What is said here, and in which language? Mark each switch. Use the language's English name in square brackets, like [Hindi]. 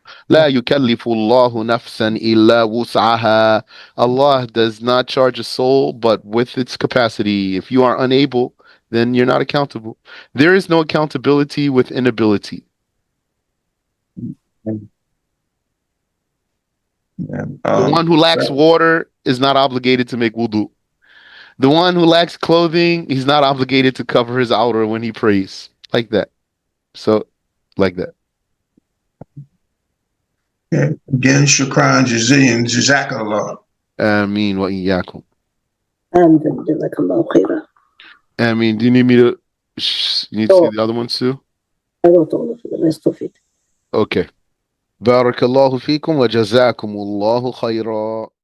[Arabic] لا يكلف الله نفسا إلا وسعها. [English] Allah does not charge a soul but with its capacity. If you are unable, then you're not accountable. There is no accountability with inability. The um, one who lacks water is not obligated to make wudu. The one who lacks clothing, he's not obligated to cover his outer when he prays. Like that. So, like that. [Arabic] again, shukran, jazian, jazakallah. Ameen wa iyyakum. آمين جزاك الله خيرا. [English] Ameen. Do you need me to? You need to see So the other ones too? I wrote all of the rest of it. [Arabic] Okay. بارك الله فيكم وجزاكم الله خيرا.